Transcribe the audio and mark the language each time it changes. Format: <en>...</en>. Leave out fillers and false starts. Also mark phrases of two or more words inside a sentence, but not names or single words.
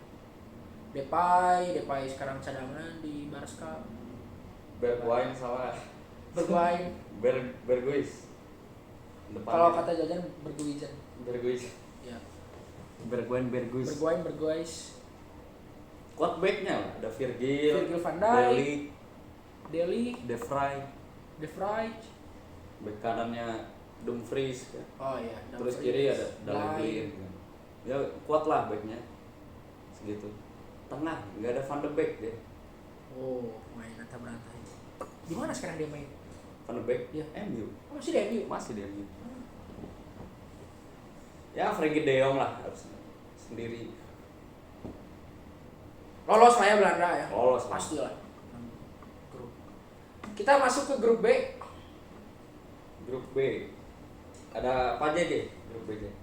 <id>Depay sekarang cadangan di Barca. Bergwijn sama Berghuis. Kalau kata jajan Berghuizen. Berghuis. Ya. Berghuis. Berghuis. Quad back-nya lah, ada Virgil Van Dijk, Delic, Deli, De Vrij, De Vrij. back kanannya Dumfries kan. Oh iya. Terus Dumfries, kiri ada Blind. Daley kan. Ya kuat lah backnya segitu. Tengah nggak ada Van de Beek deh. Oh, main antah-berantai. Di mana sekarang dia main? Van de Beek Iya. MU Oh, masih di MU. masih di MU. Ya Frenkie de Jong lah harus sendiri. Lolos lah ya Belanda ya. Lolos lah. Pasti lah. Grup. Kita masuk ke grup B. Grup B ada apa aja deh grup B nya?</id>